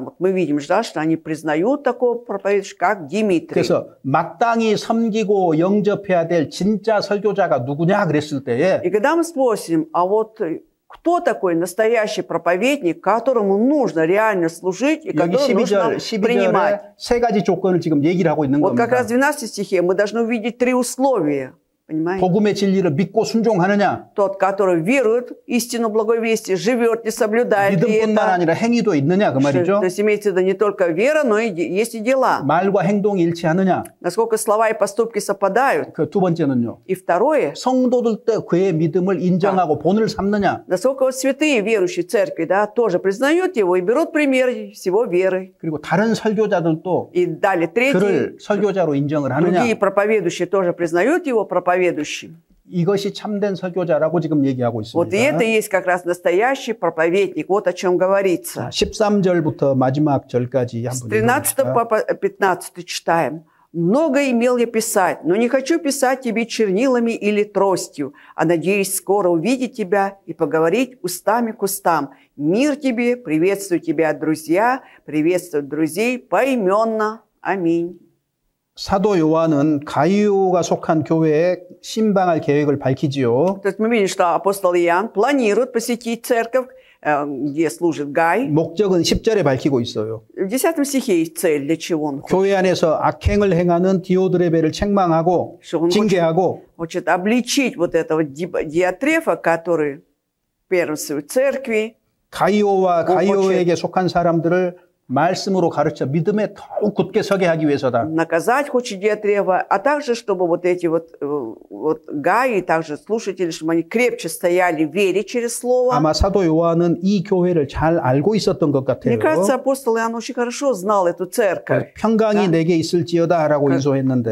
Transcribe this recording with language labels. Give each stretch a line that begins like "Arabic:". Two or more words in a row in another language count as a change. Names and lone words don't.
Russian: Вот мы видим, да, что они признают такого проповедующего, как Дмитрий.
Korean: 그래서 마땅히 섬기고 영접해야 될 진짜 설교자가 누구냐 그랬을 때에
Russian: И когда мы спросим, а вот кто такой настоящий проповедник, которому нужно реально служить и
Korean: 여기
Russian: которого нужно
Korean: 12절에
Russian: принимать?
Korean: 세 가지 조건을 지금 얘기를 하고 있는
Russian: Вот как
Korean: 겁니다.
Russian: раз в 12 стихе мы должны увидеть три условия. Понимаете?
Korean: 복음의 진리를 믿고 순종하느냐,
Russian: Тот, который верует в истину благой вести, живет и соблюдает ли
Korean: 믿음뿐만
Russian: это.
Korean: 아니라 행위도 있느냐 그 말이죠.
Russian: То есть имеется в виду не только вера, но и есть и дела.
Korean: 말과 행동이 일치하느냐.
Russian: Насколько слова и поступки совпадают.
Korean: 그 두 번째는요.
Russian: И второе,
Korean: 성도들 때 그의 믿음을 인정하고 본을 삼느냐.
Russian: насколько вот святые верующие церкви, да, тоже признают его и берут пример всего веры.
Korean: 그리고 다른 설교자들도
Russian: И далее третий,
Korean: 그를 설교자로 인정을 하느냐.
Russian: другие проповедующие тоже признают его проповедующим.
Korean: 이것이 참된 설교자라고 지금 얘기하고
Russian: Вот и это
Korean: 있습니다.
Russian: и есть как раз настоящий проповедник. Вот о чем говорится.
Korean: 13절부터 마지막 절까지
Russian: С
Korean: 한번
Russian: 13
Korean: 읽어봅시다.
Russian: по 15 читаем. «Много имел я писать, но не хочу писать тебе чернилами или тростью, а надеюсь скоро увидеть тебя и поговорить устами к устам. Мир тебе, приветствую тебя, друзья, приветствую друзей поименно. Аминь».
Korean: 사도 요한은 가이오가 속한 교회에 신방할 계획을 밝히지요.
Russian: То есть мы видим, что апостол Иоанн планирует посетить церковь, где служит Гай.
Korean: 목적은 10절에 밝히고 있어요.
Russian: В 10 стихе есть цель, для чего он хочет.
Korean: 교회 안에서 악행을 행하는 디오드레베를 책망하고
Russian: Что он
Korean: 징계하고
Russian: хочет обличить вот этого Диатрефа, который первенствует церкви.
Korean: 가이오와 가이오에게 속한 사람들을 말씀으로 가르쳐 믿음에 더욱 굳게 서게 하기 위해서다.
Russian: Наказать хочет Диатрефа, а также, чтобы вот эти вот Гаи, также слушатели, чтобы они крепче стояли в вере через слово.
Korean: 아마 사도 요한은 이 교회를 잘 알고 있었던 것 같아요.
Russian: Мне кажется, апостол Иоанн очень хорошо знал эту церковь.
Korean: 평강이 내게 있을지어다라고 인소했는데